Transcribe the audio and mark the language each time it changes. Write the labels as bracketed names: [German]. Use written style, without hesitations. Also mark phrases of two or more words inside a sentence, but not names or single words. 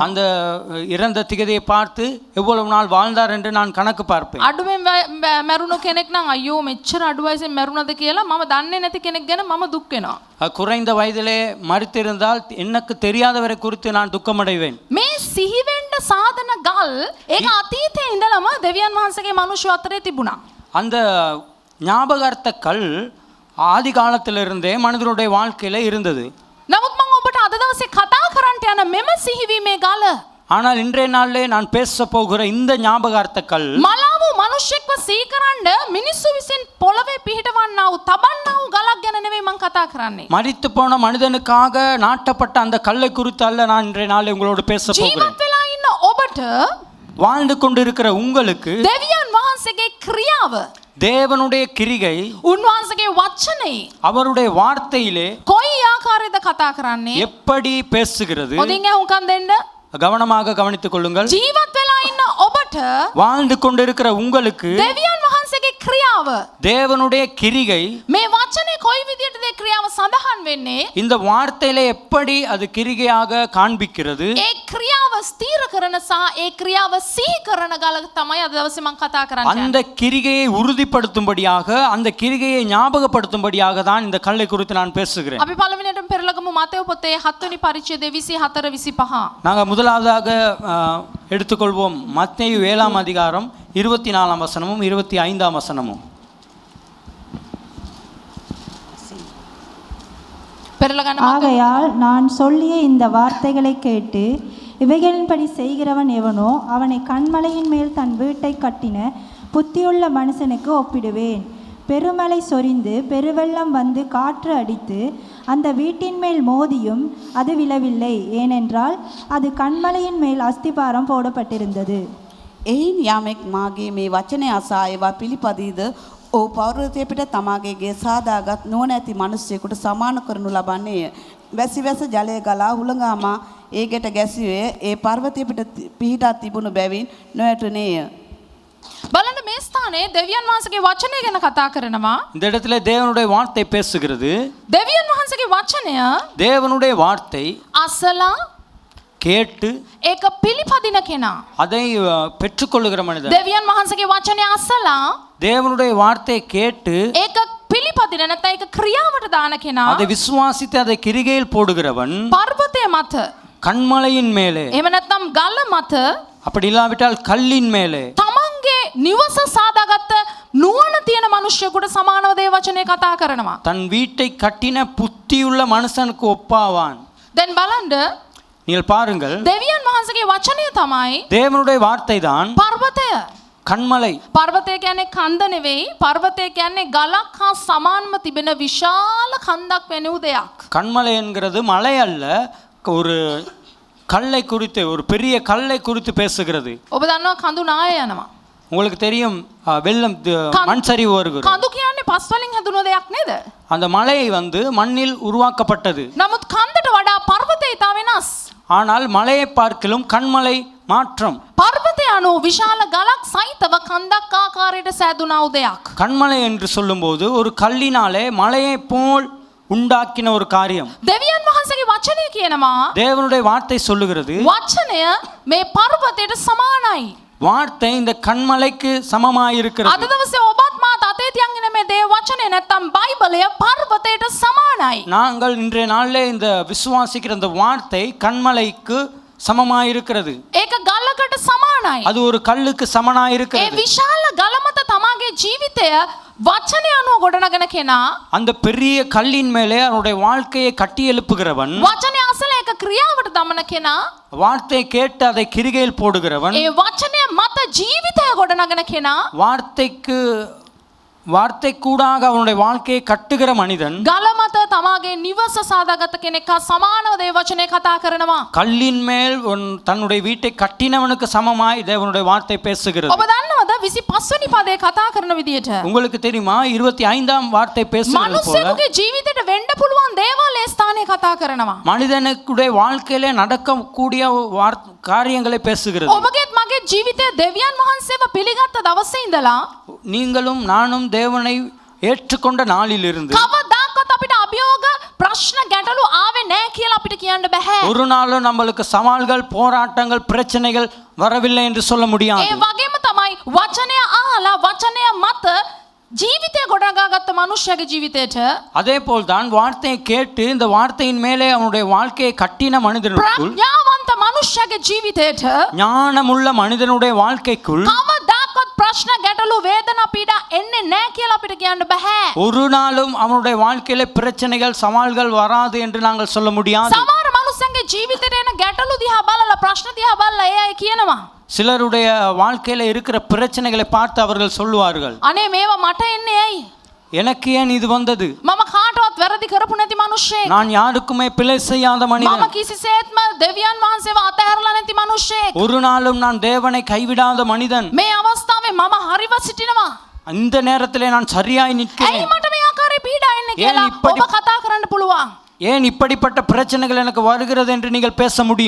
[Tamil] அந்த இறந்த திகதியை பார்த்து எவ்வளவு நாள் வாழ்ந்தார் என்று நான் கணக்கு பார்ப்பேன். [Sinhala] අඩුවෙන් මැරුණු කෙනෙක් නම් අයියෝ මෙච්චර අඩු වයසෙන් මැරුණද කියලා මම දන්නේ නැති කෙනෙක් ගැන මම දුක් වෙනවා. [Tamil] குறைந்த வயதிலே மரித்திருந்தால் எனக்கு தெரியாதவரை குறித்து நான் துக்கமடைவேன். [Sinhala] මේ සිහි වෙන්න සාධන ගල් ඒක අතීතයේ ඉඳලම දෙවියන් වහන්සේගේ මනුෂ්‍ය අතරේ තිබුණා. [Tamil] அந்த ஞாபகார்த்த கல் ஆதி காலத்திலிருந்தே மனிதனுடைய வாழ்க்கையில இருந்தது. [Sinhala] නමුත් මම ඔබට අද දවසේ කතා කරන්නට යන මෙම සිහිවීමේ ගල [Tamil] ஆனால் இன்றைய நாளிலே நான் பேச போகிற இந்த ஞாபகார்த்த கல் [Sinhala] මලාව මනුෂ්‍යෙක්ව සීකරන්න මිනිස්සු විසින් පොළවේ පිහිටවන්නා වූ තබන්නා වූ ගලක් ගැන නෙවෙයි මම කතා කරන්නේ. [Tamil] மரித்து போன மனிதனுக்காக நாட்டப்பட்ட அந்த கல்லை குறித்து அல்ல நான் இன்றைய நாளில் உங்களோடு பேச போகிறேன். [Sinhala] ජීවත් වෙලා ඉන්න ඔබට [Tamil] வாழ்ந்து கொண்டிருக்கிற உங்களுக்கு [Sinhala] දෙවියන් වහන්සේගේ ක්‍රියාව [Tamil] தேவனுடைய கிரிகை [Sinhala] උන්වහන්සේගේ වචනේ [Tamil] அவருடைய வார்த்தையிலே [Sinhala] කොයි ආකාරයේද කතා කරන්නේ? [Tamil] எப்படி பேசுகிறது? [Sinhala] හොඳින් අහුම්කම් දෙන්න. [Tamil] கவனமாக கவனித்துக் கொள்ளுங்கள். [Sinhala] ජීවත් වෙලා ඉන්න ඔබට [Tamil] வாழ்ந்து கொண்டிருக்கிற உங்களுக்கு [Sinhala] දෙවියන් වහන්සේගේ ක්‍රියාව [Tamil] தேவனுடைய கிரிகை [Sinhala] මේ වචනේ කොයි විදිහටද ඒ ක්‍රියාව සඳහන් වෙන්නේ? [Tamil] இந்த வார்த்தையிலே எப்படி அது கிரிகையாக காண்பிக்கிறது? [Sinhala] ඒ ක්‍රියාව ස්ථීර කරන සහ ඒ ක්‍රියාව සිහි කරන ගල තමයි අද දවසේ මම කතා කරන්නේ. [Tamil] அந்த கிரிகையை உறுதிப்படுத்தும்படியாக, அந்த கிரிகையை ஞாபகப்படுத்தும்படியாக தான் இந்த கல்லை குறித்து நான் பேசுகிறேன். [Sinhala] අපි පළවෙනියටම පෙරලගමු මතෙව් පොතේ 7 වෙනි පරිච්ඡේදයේ 24 25. [Tamil] நாங்கள் முதலாவதாக எடுத்துக்கொள்வோம் மத்தேயு 7ஆம் அதிகாரம் 24ஆம் வசனமும் 25ஆம் வசனமும். [Sinhala] පෙරලා ගන්න මඟ. [Tamil] ஆகையால் நான் சொல்லிய இந்த வார்த்தைகளை கேட்டு இவைகளின்படி செய்கிறவன் எவனோ அவனை கண்மலையின் மேல் தன் வீட்டை கட்டின புத்தியுள்ள மனுஷனுக்கு ஒப்பிடுவேன். பெருமழை சொரிந்து பெருவெள்ளம் வந்து காற்று அடித்து அந்த வீட்டின் மேல் மோதியும் அது விழவில்லை, ஏனென்றால் அது கண்மலையின் மேல் அஸ்திபாரம் போடப்பட்டிருந்தது. [Sinhala] එයින් යමෙක් මාගේ මේ වචනය අසා ඒවා පිළිපදීද ඔහු පර්වතය පිට තමාගේ ගේ සාදාගත් නුවණැති මිනිසෙකුට සමාන කරනු ලබන්නේය. වැසි වැස ජලය ගලා හුළඟාමා ඒ ගෙට ගැසුවේ ඒ පර්වතය පිට පිහිටා තිබුණු බැවින් නොඇටුනේය. බලන්න මේ ස්ථානයේ දෙවියන් වහන්සේගේ වචනය ගැන කතා කරනවා. [Tamil] இந்த இடத்துல தேவனுடைய வார்த்தை பேசுகிறது. [Sinhala] දෙවියන් වහන්සේගේ වචනය [Tamil] தேவனுடைய வார்த்தை [Sinhala] අසලා [Tamil] கேட்டு [Sinhala] ඒක පිළිපදින කෙනා. [Tamil] அதை பெற்றுக்கொள்ளுகிற மனிதன். [Sinhala] දෙවියන් වහන්සේගේ වචනය අසලා [Tamil] தேவனுடைய வார்த்தையை கேட்டு [Sinhala] ඒක පිළිපදින නැත්නම් ඒක ක්‍රියාවට දාන කෙනා. [Tamil] அதை விசுவாசித்து அதை கிரிகையில் போடுகிறவன் [Sinhala] පර්වතය මත [Tamil] கண்மலையின் மேலே, [Sinhala] එහෙම නැත්නම් ගල මත [Tamil] அப்படி இல்லாவிட்டால் கல்லின் மேலே [Sinhala] තමන්ගේ නිවස සාදාගත්ත නුවණ තියෙන මිනිස්සුෙකුට සමානව දේ වචනේ කතා කරනවා. [Tamil] தன் வீட்டை கட்டின புத்தியுள்ள மனுஷனுக்கு ஒப்பாவான். [Sinhala] දැන් බලන්න [Tamil] நீங்கள் பாருங்கள், [Sinhala] දෙවියන් වහන්සේගේ වචනය තමයි [Tamil] தேவனுடைய வார்த்தை தான் [Sinhala] පර්වතය. [Tamil] கண்மலை. [Sinhala] පර්වතය කියන්නේ කන්ද නෙවෙයි. පර්වතය කියන්නේ ගලක් හා සමානව තිබෙන විශාල කන්දක් වෙන උදයක්. [Tamil] கண்மலை என்கிறது மலை அல்ல, ஒரு கல்லை குறித்து, ஒரு பெரிய கல்லை குறித்து பேசுகிறது. [Sinhala] ඔබ දන්නවා කඳු නාය යනවා. [Tamil] உங்களுக்கு தெரியும், வெள்ளம், மண் சரிவு வருகிறது. [Sinhala] කඳු කියන්නේ පස් වලින් හැදුණු දෙයක් නේද? [Tamil] அந்த மலை மண்ணில் உருவாக்கப்பட்டது. [Sinhala] නමුත් කන්දට වඩා පර්වතය ඉතා වෙනස්. [Tamil] ஆனால் மலையை பார்க்கிலும் கண்மலை மாற்றம். [Sinhala] පර්වතය අනුව විශාල ගලක් සහිතව කන්දක් ආකාරයට සෑදුනා උදයක්. [Tamil] கண்மலை என்று சொல்லும்போது ஒரு கல்லினாலே மலையை போல் உண்டாக்கின ஒரு காரியம். [Sinhala] දෙවියන් වහන්සේගේ වචනය කියනවා [Tamil] தேவனுடைய வார்த்தை சொல்லுகிறது, [Sinhala] වචනය මේ පර්වතයට සමානයි. [Tamil] வார்த்தை இந்த கண்மலைக்கு சமமாயிருக்கிறது. [Sinhala] අද දවසේ ඔබත් මාත් අතේ තියන් ඉන්න මේ දේ වචනේ නැත්තම් බයිබලය පර්වතයට සමානයි. [Tamil] நாங்கள் இன்றைய நாளிலே இந்த விசுவாசிக்கிற இந்த வார்த்தை கண்மலைக்கு சமமாயிருக்கிறது. [Sinhala] ඒක ගලකට සමානයි. [Tamil] அது ஒரு கல்லுக்கு [Sinhala] ඒ [Tamil] சமனாயிருக்கிறது. [Sinhala] විශාල ගල මත තමාගේ ජීවිතය වචනය අනුව ගොඩනගන කෙනා [Tamil] அந்த பெரிய கல்லின் மேலே அவனுடைய வாழ்க்கையை கட்டி எழுப்புகிறவன், [Sinhala] වචනය අසල ඒක ක්‍රියාවට දමන කෙනා [Tamil] வார்த்தை கேட்டு அதை கிரிகையில் போடுகிறவன், [Sinhala] ඒ වචනය මත ජීවිතය ගොඩනගන කෙනා [Tamil] வார்த்தை கூடாக அவனுடைய வாழ்க்கையை கட்டுகிற மனிதன், [Sinhala] ගල මත තමාගේ නිවස සාදාගත කෙනෙක් හා සමානව දේ වචනේ කතා කරනවා. [Tamil] கல்லின் மேல் தன்னுடைய வீட்டை கட்டினவனுக்கு சமமாய் தேவனுடைய வார்த்தை பேசுகிறது. [Sinhala] ඔබ දන්නවද 25 වෙනි පදේ කතා කරන විදියට [Tamil] உங்களுக்கு தெரியுமா 25ஆம் வார்த்தை பேசுகிறது போல [Sinhala] මනුස්සයෙකුගේ ජීවිතේට වෙන්න පුළුවන් දේවල් ඒ ස්ථානයේ කතා කරනවා. [Tamil] மனிதனுடைய வாழ்க்கையிலே நடக்கக்கூடிய காரியங்களை பேசுகிறது. [Sinhala] ඔබගේත් මගේ ජීවිතයේ දෙවියන් වහන්සේව පිළිගත්ත දවසේ ඉඳලා [Tamil] நீங்களும் நானும் தேவனை ஏற்றுக்கொண்ட நாளிலிருந்து [Sinhala] කවදාකවත් අපිට අභියෝග ප්‍රශ්න ගැටලු ආවේ නැහැ කියලා අපිට කියන්න බෑ. [Tamil] ஒரு நாளும் நம்மளுக்கு சவால்கள், போராட்டங்கள், பிரச்சனைகள் வரவில்லை என்று சொல்ல முடியாது. [Sinhala] ඒ වගේම තමයි වචනය අහලා වචනය මත ජීවිතය ගොඩනගාගත්ත මනුෂ්‍යගේ ජීවිතයට [Tamil] அதே போல்தான் வார்த்தையை கேட்டு இந்த வார்த்தையின் மேலே அவனுடைய வாழ்க்கையை கட்டின மனிதனுக்குள், [Sinhala] ප්‍රඥාවන්ත මනුෂ්‍යගේ ජීවිතයට [Tamil] ஞானமுள்ள மனிதனுடைய வாழ்க்கைக்குள் [Sinhala] කවදාකවත් ප්‍රශ්න ගැටලු වේදනා පීඩා එන්නේ නැහැ කියලා අපිට කියන්න බෑ. [Tamil] ஒரு நாளும் அவனுடைய வாழ்க்கையில பிரச்சனைகள், சவால்கள் வராது என்று நாங்கள் சொல்ல முடியாது. [Sinhala] සමහර මනුස්සයන්ගේ ජීවිතේට එන ගැටලු දිහා බලලා ප්‍රශ්න දිහා බලලා ඒ අය කියනවා [Tamil] சிலருடைய வாழ்க்கையில இருக்கிற பிரச்சனைகளை பார்த்து அவர்கள் சொல்லுவார்கள், [Sinhala] අනේ මේවා මට එන්නේ ඇයි? [Tamil] எனக்கு ஏன் இது வந்தது? [Sinhala] මම කාටවත් වැරදි කරපු නැති මිනිස්සෙක්. [Tamil] நான் யாருக்குமே பிழை செய்யாத [Sinhala] මම [Tamil] மனிதன். [Sinhala] කිසිසේත්ම දෙවියන් වහන්සේව අතහැරලා නැති මිනිස්සෙක්. [Tamil] ஒரு நாளும் நான் தேவனை கைவிடாத மனிதன். [Sinhala] මේ අවස්ථාවේ මම හරිව සිටිනවා. [Tamil] இந்த நேரத்திலே நான் சரியாய் [Sinhala] ඇයි [Tamil] நிற்கிறேன். [Sinhala] මට මේ ආකාරයේ පීඩා එන්නේ [Tamil] ஏன் [Sinhala] කියලා [Tamil] இப்படி- [Sinhala] ඔබ කතා කරන්න පුළුවන්. [Tamil] ஏன் இப்படிப்பட்ட பிரச்சனைகள் எனக்கு வருகிறது என்று நீங்கள் பேச முடியும்.